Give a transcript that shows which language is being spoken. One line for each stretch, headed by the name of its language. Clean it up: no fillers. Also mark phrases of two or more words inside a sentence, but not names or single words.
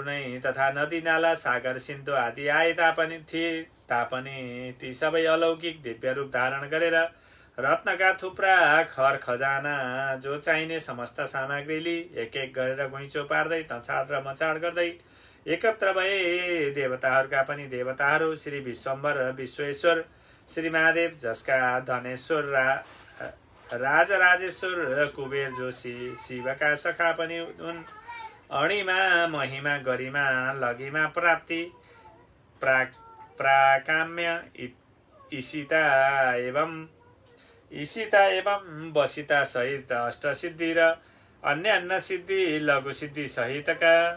Nepali: नै तथा नदी नाला सागर सिन्धु आदि आए तापनि ती सबै अलौकिक दिव्य रूप धारण गरेर रत्नका थुप्रा खर खजाना जो चाहिने समस्त सामग्री लिई एक एक गरेर घुइँचो पार्दै तछाड र मचाड गर्दै एकत्र भए। देवताहरूका पनि देवताहरू श्री विश्वम्भर विश्वेश्वर श्री महादेव, जसका धनेश्वर राजराजेश्वर कुबेर जोशी शिवका सखा पनि हुन्। अणिमा महिमा गरिमा लगिमा प्राप्ति प्राकाम्य ईशिता एवं वसिता सहित अष्टसिद्धि र अन्य सिद्धि लघु सिद्धि सहितका